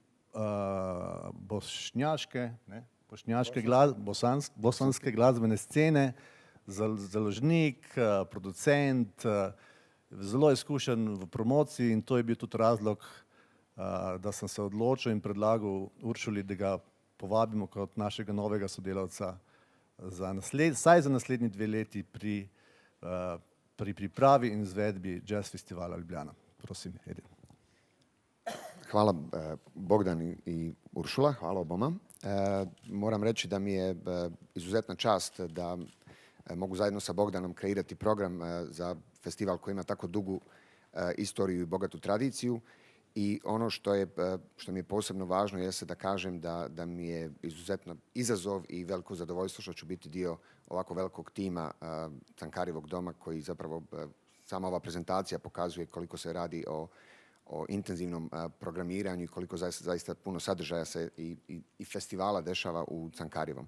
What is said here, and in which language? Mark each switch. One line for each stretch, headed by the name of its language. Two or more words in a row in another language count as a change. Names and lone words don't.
Slovenian: bosanske glasbene scene, založnik, producent, zelo izkušen v promociji in to je bil tudi razlog, da sem se odločil in predlagal Uršuli, da ga povabimo kot našega novega sodelavca vsaj za naslednji 2 leti pri pripravi in izvedbi Jazz festivala Ljubljana. Prosim, Edin.
Bosnian: Hvala Bogdan i Uršula, hvala oboma. Moram reći da mi je izuzetna čast da mogu zajedno sa Bogdanom kreirati program za festival koji ima tako dugu istoriju i bogatu tradiciju. I ono što mi je posebno važno jeste da kažem da mi je izuzetno izazov i veliko zadovoljstvo što ću biti dio ovako velikog tima Cankarjevog doma koji zapravo sama ova prezentacija pokazuje koliko se radi o intenzivnom programiranju i koliko zaista puno sadržaja se i festivala dešava u Cankarjevom.